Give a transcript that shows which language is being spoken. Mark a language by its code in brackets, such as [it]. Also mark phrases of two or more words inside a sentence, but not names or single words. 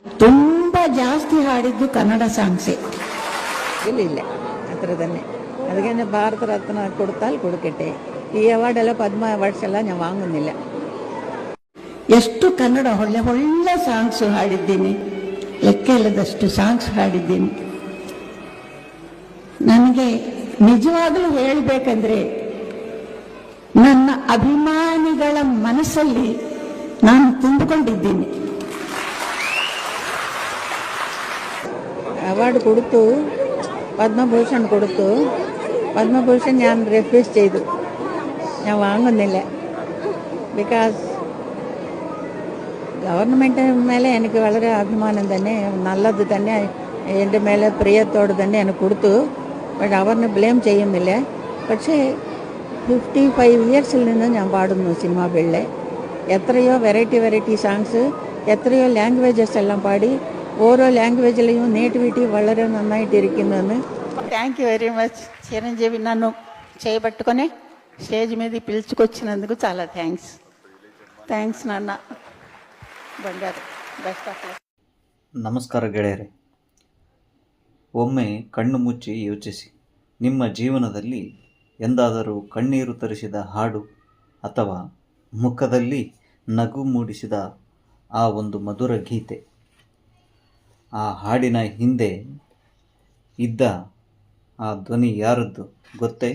[kn] ತುಂಬ ಜಾಸ್ತಿ ಹಾಡಿದ್ದು ಕನ್ನಡ ಸಾಂಗ್ಸೇ. [ml] ഇല്ല അത്ര തന്നെ. അത് കഴിഞ്ഞ് ഭാരത രത്ന കൊടുത്താൽ കൊടുക്കട്ടെ. ഈ അവാർഡെല്ലാം പത്മ അവാർഡ്സ് എല്ലാം ഞാൻ വാങ്ങുന്നില്ല. [kn] ಎಷ್ಟು ಕನ್ನಡ ಒಳ್ಳೆ ಒಳ್ಳೆ ಸಾಂಗ್ಸ್ ಹಾಡಿದ್ದೀನಿ, ಲೆಕ್ಕ ಇಲ್ಲದಷ್ಟು ಸಾಂಗ್ಸ್ ಹಾಡಿದ್ದೀನಿ. ನನಗೆ ನಿಜವಾಗಲೂ ಹೇಳಬೇಕಂದ್ರೆ ನನ್ನ ಅಭಿಮಾನಿಗಳ ಮನಸ್ಸಲ್ಲಿ ನಾನು ತುಂಬಿಕೊಂಡಿದ್ದೀನಿ. [ml] അവാർഡ് കൊടുത്തു, പത്മഭൂഷൺ കൊടുത്തു. പത്മഭൂഷൺ ഞാൻ റെഫ്യൂസ് ചെയ്തു, ഞാൻ വാങ്ങുന്നില്ല. [en] because government [ml] മേലെ എനിക്ക് വളരെ അഭിമാനം തന്നെ, നല്ലത് തന്നെ, എൻ്റെ മേലെ പ്രിയത്തോട് തന്നെ എനിക്ക് കൊടുത്തു. പക്ഷെ അവരിനെ ബ്ലെയിം ചെയ്യുന്നില്ല. പക്ഷേ 55 ഇയേഴ്സിൽ നിന്ന് ഞാൻ പാടുന്നു സിനിമാ ഫീൽഡിൽ. എത്രയോ [en] variety songs, [ml] എത്രയോ ലാംഗ്വേജസ് എല്ലാം പാടി, ഓരോ ലാംഗ്വേജിലെയും നേറ്റിവിറ്റി വളരെ నన్నాయిటిరికిందని. [en] thank you very much [te] చిరంజీవి, నన్ను చేయబట్టుకొని స్టేజ్ మీద పిలుచుకొచ్చినందుకు చాలా థ్యాంక్స్ నాన్న. [en] ಬಂಗಾರು, best of luck. [kn] ನಮಸ್ಕಾರ ಗೆಳೆಯರೆ. ಒಮ್ಮೆ ಕಣ್ಣು ಮುಚ್ಚಿ ಯೋಚಿಸಿ, ನಿಮ್ಮ ಜೀವನದಲ್ಲಿ ಎಂದಾದರೂ ಕಣ್ಣೀರು ತರಿಸಿದ ಹಾಡು ಅಥವಾ ಮುಖದಲ್ಲಿ ನಗು ಮೂಡಿಸಿದ ಆ ಒಂದು ಮಧುರ ಗೀತೆ, ಆ ಹಾಡಿನ ಹಿಂದೆ ಇದ್ದ ಆ ಧ್ವನಿ ಯಾರದ್ದು ಗೊತ್ತೇ?